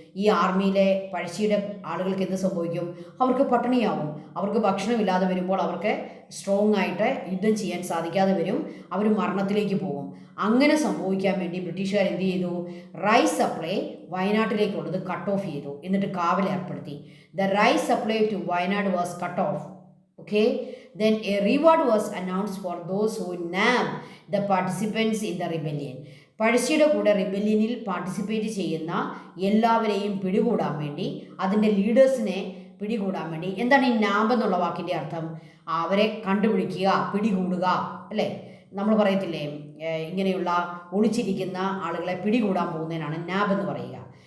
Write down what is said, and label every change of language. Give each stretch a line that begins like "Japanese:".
Malayalam: ഈ ആർമിയിലെ പഴശ്ശിയുടെ ആളുകൾക്ക് എന്ത് സംഭവിക്കും? അവർക്ക് പട്ടിണിയാവും. അവർക്ക് ഭക്ഷണമില്ലാതെ വരുമ്പോൾ അവർക്ക് സ്ട്രോങ് ആയിട്ട് യുദ്ധം ചെയ്യാൻ സാധിക്കാതെ വരും, അവർ മരണത്തിലേക്ക് പോകും. അങ്ങനെ സംഭവിക്കാൻ വേണ്ടി ബ്രിട്ടീഷുകാർ എന്ത് ചെയ്തു? റൈസ് സപ്ലൈ വയനാട്ടിലേക്കുള്ളത് കട്ട് ഓഫ് ചെയ്തു, എന്നിട്ട് കാവൽ ഏർപ്പെടുത്തി.
English: The rice supply to Wayanad was cut off. Okay, then a reward was announced for those who nabbed the participants in the rebellion.
Malayalam: പഴശ്ശിയുടെ കൂടെ റിബല്യനിൽ പാർട്ടിസിപ്പേറ്റ് ചെയ്യുന്ന എല്ലാവരെയും പിടികൂടാൻ വേണ്ടി, അതിൻ്റെ ലീഡേഴ്സിനെ പിടികൂടാൻ വേണ്ടി. എന്താണ് ഈ നാബ് എന്നുള്ള വാക്കിൻ്റെ അർത്ഥം? അവരെ കണ്ടുപിടിക്കുക, പിടികൂടുക, അല്ലേ? നമ്മൾ പറയത്തില്ലേ, ഇങ്ങനെയുള്ള ഒളിച്ചിരിക്കുന്ന ആളുകളെ പിടികൂടാൻ പോകുന്നതിനാണ് നാബ് എന്ന് പറയുക.